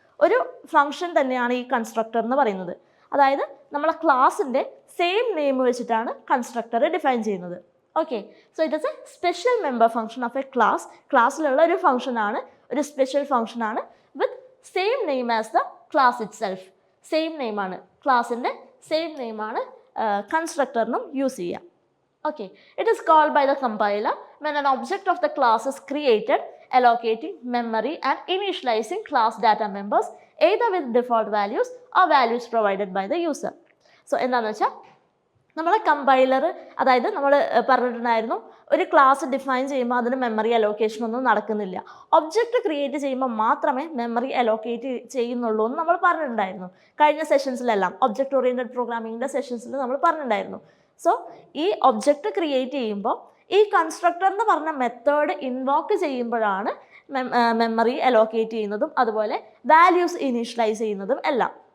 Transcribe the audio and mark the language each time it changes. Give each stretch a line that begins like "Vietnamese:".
Malayalam: ഒരു ഫംഗ്ഷൻ തന്നെയാണ് ഈ കൺസ്ട്രക്ടർ എന്ന് പറയുന്നത്. അതായത് നമ്മളെ ക്ലാസിൻ്റെ സെയിം നെയിം വെച്ചിട്ടാണ് കൺസ്ട്രക്ടർ ഡിഫൈൻ ചെയ്യുന്നത്.
English: Okay, so it is a special member function of a class.
Malayalam: ക്ലാസ്സിലുള്ള ഒരു ഫംഗ്ഷനാണ്, ഒരു സ്പെഷ്യൽ ഫംഗ്ഷനാണ്
English: With same name as the class itself.
Malayalam: Same നെയിമാണ്, ക്ലാസിൻ്റെ same നെയിമാണ് കൺസ്ട്രക്ടറിനും use ചെയ്യുക.
English: Okay, it is called by the compiler when an object of the class is created, allocating memory and initializing class data members either with default values or values provided by the user.
Malayalam: So എന്താണെന്ന് വെച്ചാൽ നമ്മളെ compiler, അതായത് നമ്മൾ പറഞ്ഞിട്ടുണ്ടായിരുന്നു ഒരു class define ചെയ്യുമ്പോൾ അതിന് memory allocation ഒന്നും നടക്കുന്നില്ല. ഒബ്ജക്റ്റ് ക്രിയേറ്റ് ചെയ്യുമ്പോൾ മാത്രമേ മെമ്മറി അലോക്കേറ്റ് ചെയ്യുന്നുള്ളൂ എന്ന് നമ്മൾ പറഞ്ഞിട്ടുണ്ടായിരുന്നു കഴിഞ്ഞ സെഷൻസിലെല്ലാം. ഒബ്ജക്റ്റ് ഓറിയൻറ്റഡ് പ്രോഗ്രാമിങ്ങിൻ്റെ സെഷൻസിൽ നമ്മൾ പറഞ്ഞിട്ടുണ്ടായിരുന്നു. സോ ഈ ഒബ്ജക്റ്റ് ക്രിയേറ്റ് ചെയ്യുമ്പോൾ ഈ കൺസ്ട്രക്ടർ എന്ന് പറഞ്ഞ മെത്തേഡ് ഇൻവോക്ക് ചെയ്യുമ്പോഴാണ് മെമ്മറി അലോക്കേറ്റ് ചെയ്യുന്നതും അതുപോലെ വാല്യൂസ് ഇനീഷ്യലൈസ് ചെയ്യുന്നതും എല്ലാം.